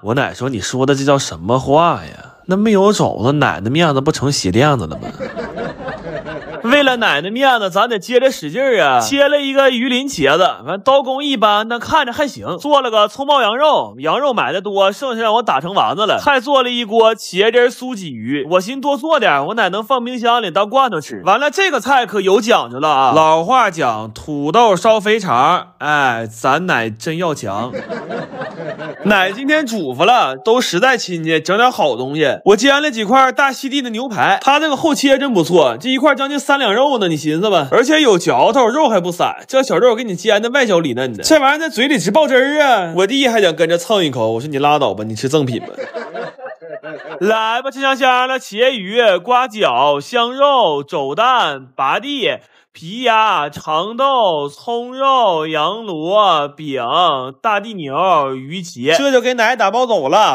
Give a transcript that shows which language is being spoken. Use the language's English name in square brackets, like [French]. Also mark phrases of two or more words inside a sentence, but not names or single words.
[Chinese] 我奶說你說的這叫什麼話呀？那沒有肘子，奶的面子不成鞋墊子了嗎？為了奶的面子，咱得接着使勁啊！切了一個魚鱗茄子，完刀工一般，但看着還行。做了個蔥爆羊肉，羊肉買的多，剩下讓我打成丸子了。還做了一鍋茄汁酥鯽魚，我尋多做點，我奶能放冰箱裡當罐頭吃。完了，這個菜可有講究了啊！老話講，土豆燒肥腸，哎，咱奶真要強。奶今天囑咐了，都實在親戚，整點好東西。我煎了幾塊大溪地的牛排，他這個後切真不錯，這一塊將近3兩肉呢，你尋思吧，而且有嚼頭，肉還不散，這小肉給你煎的外焦裡嫩的，這玩意兒在嘴裡直爆汁兒啊！我弟還想跟着蹭一口，我說你拉倒吧，你吃贈品吧。來吧，吃香香了，茄魚、瓜餃、香肉、肘蛋、拔地、皮鴨、長豆、蔥肉、羊螺、餅、大地牛、魚茄，這就給奶打包走了。